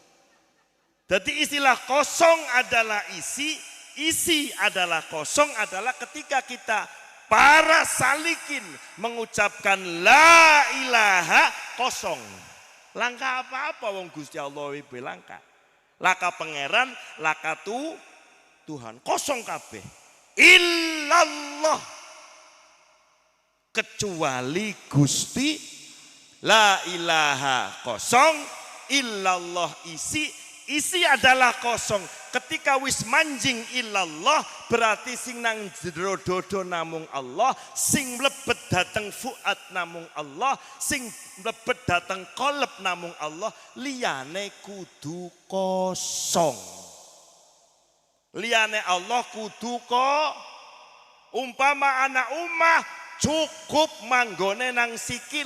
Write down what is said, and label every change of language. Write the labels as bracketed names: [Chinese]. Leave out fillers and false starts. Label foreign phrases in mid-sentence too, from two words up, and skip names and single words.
[Indonesian] Jadi istilah kosong adalah isi, isi adalah kosong adalah ketika kita para salikin mengucapkan [Arabic] la ilaha [Indonesian] kosong. [Javanese] Langka apa-apa wong Gusti Allah ibu langka. Laka pangeran, laka Tuhan. Kosong kabeh. [Indonesian] Illallah. Kecuali Gusti, [Arabic] la ilaha [Indonesian] kosong, illallah isi. Isi adalah kosong. [Javanese] Ketika wis manjing illallah berarti sing nang jero dodo namung Allah, sing mlebet dateng fuad namung Allah, sing mlebet dateng qalb namung Allah, liyane kudu kosong. Liyane Allah kudu umpama anak umah cukup manggone nang sikil.